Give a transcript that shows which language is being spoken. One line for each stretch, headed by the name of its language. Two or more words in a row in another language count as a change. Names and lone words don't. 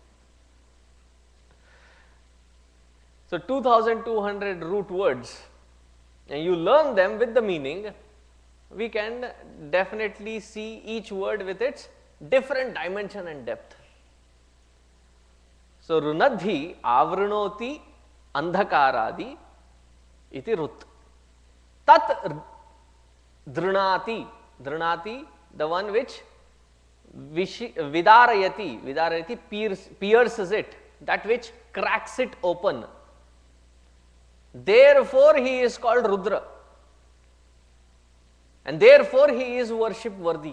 English: So 2200 root words, and you learn them with the meaning, we can definitely see each word with its different dimension and depth.
Sanskrit: So रुणद्धि आवृणोति अन्धकारादि इति रुत्. तत् द्रुणाति, द्रुणाति,
English: the one which vidarayati, pierces it, that which cracks it open. Therefore, he is called Rudra, and therefore he is worship worthy.